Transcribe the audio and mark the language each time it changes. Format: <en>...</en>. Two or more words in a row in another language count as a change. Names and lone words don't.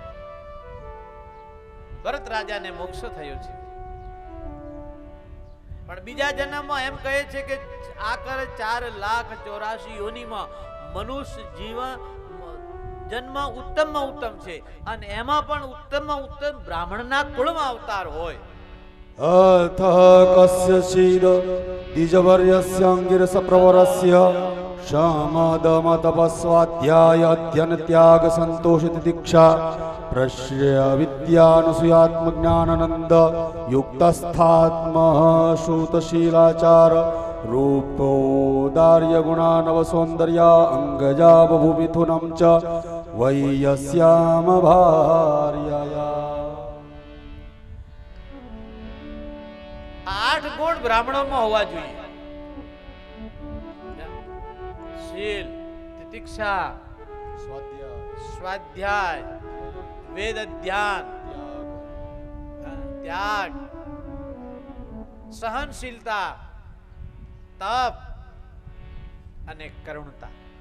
<gu>ભરત રાજાને મોક્ષ થયો છે. પણ પણ બીજા જન્મમાં એમ કહે છે કે આકર 4,84,000 યોનિમાં મનુષ્ય જીવન જન્મ ઉત્તમમાં ઉત્તમ છે અને એમાં પણ ઉત્તમમાં ઉત્તમ બ્રાહ્મણના કુળમાં અવતાર હોય.</gu> <sa>अथ कस्यचिद द्विजवर्यस्य अंगिरस प्रवरस्य शमदमतपस्वाध्याय अध्ययन त्याग संतोष तितिक्षा प्रश्रय विद्यानुसुयात्मज्ञानानंद युक्तस्थात्म श्रुतशीलाचार रूपोदार्य गुणानव सौंदर्य अंगजा बभूमिथुनं च वैयस्याम भार्यया.</sa> <gu>8 ગુણ બ્રાહ્મણોમાં હોવા જોઈએ. શીલ, તિતિક્ષા, સ્વાધ્યાય, વેદ અધ્યાન, ત્યાગ, સહનશીલતા, તપ અને કરુણતા.</gu>